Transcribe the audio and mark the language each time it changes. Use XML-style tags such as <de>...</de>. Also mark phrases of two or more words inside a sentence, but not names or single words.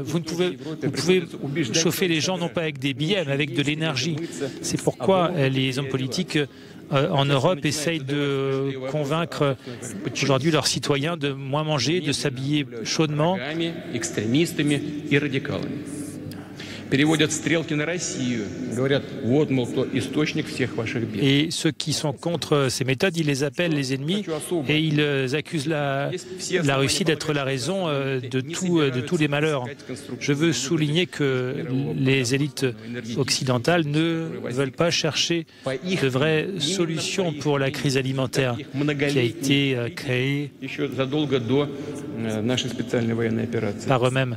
<fr>Vous pouvez chauffer les gens non pas avec des billets, mais avec de l'énergie. C'est pourquoi les hommes politiques en Europe essayent de convaincre aujourd'hui leurs citoyens de moins manger, de s'habiller chaudement.</fr> <ru>переводят стрелки на Россию, говорят, вот, мол, кто источник всех ваших бед.</ru> <fr>Et ceux qui sont contre ces méthodes, ils les appellent les ennemis et ils accusent la Russie d'être la raison de tous les malheurs. Je veux souligner que les élites occidentales ne veulent pas chercher de vraies solutions pour la crise alimentaire qui a été créée par eux-mêmes.</fr>